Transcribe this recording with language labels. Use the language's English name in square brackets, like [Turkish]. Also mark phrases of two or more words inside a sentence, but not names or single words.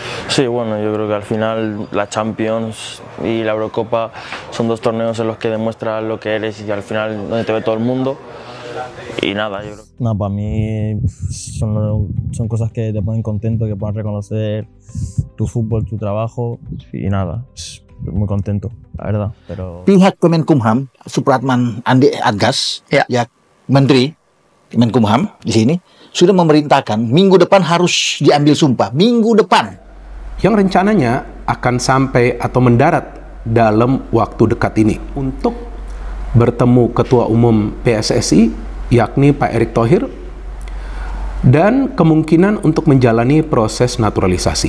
[Spanish] Sí, bueno, yo creo que al final la Champions y la Eurocopa son dos torneos en los que demuestras lo que eres y al final donde te ve todo el mundo. Y nada, yo creo. No, para mí son cosas que te ponen contento, que puedan reconocer tu fútbol, tu trabajo y nada, muy contento, la verdad. Pero [Indonesian] Pihak Kemenkumham, Supratman Andi Adgas, ya Menteri Kemenkumham di sini sudah memerintahkan minggu depan harus diambil sumpah, minggu depan. Yang rencananya akan sampai atau mendarat dalam waktu dekat ini untuk bertemu Ketua Umum PSSI, yakni Pak Erick Thohir, dan kemungkinan untuk menjalani proses naturalisasi.